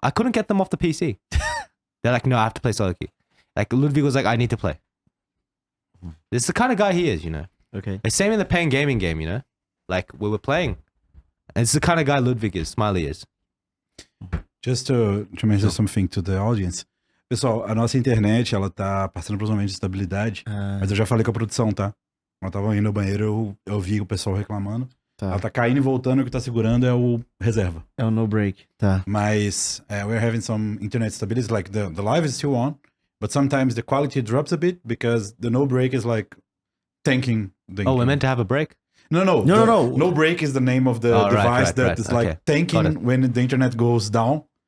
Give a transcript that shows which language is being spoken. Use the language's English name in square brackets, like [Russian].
[English] I couldn't get them off the PC. They're like, no, I have to play solo queue. Like Ludwig was like, I need to play. This is the kind of guy he is, you know. Okay. It's same in the Pain Gaming game, you know. Like we were playing. And it's the kind of guy Ludwig is. Smiley is. Just to mention something to the audience. [Portuguese] Pessoal, a nossa internet, ela tá passando por um momento de estabilidade. Mas eu já falei com a produção, tá? Ela tava indo no banheiro, eu vi o pessoal reclamando. Tá. Ela tá caindo e voltando, o que tá segurando é o reserva. É o no break, tá. [English] Mas we're having some internet stability, like the live is still on, but sometimes the quality drops a bit because the no break is like tanking the internet. We're meant to have a break? No. No break is the name of the device that is like tanking when the internet goes down.